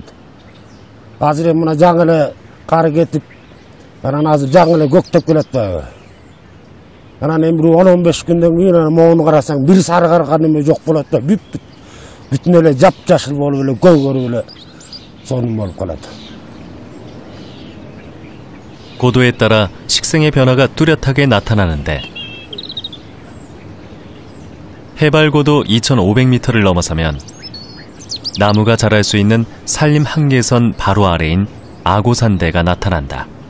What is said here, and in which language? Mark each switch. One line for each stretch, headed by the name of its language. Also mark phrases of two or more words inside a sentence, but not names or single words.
Kyrgyz: Азыр мына жаңы эле кар кетип, анан азыр жаңы эле көктөп келет баягы. Анан эми 10-15 күндөн кийин могуну карасаң, бир сарыгарган эме жок болот да. Бүтүн эле жап-жашыл болуп эле көгөрүп эле сонун болуп калат.
Korean: 고도에 따라 식생의 변화가 뚜렷하게 나타나는데 해발 고도 2500m를 넘어서면 나무가 자랄 수 있는 산림 한계선 바로 아래인 아고산대가 나타난다.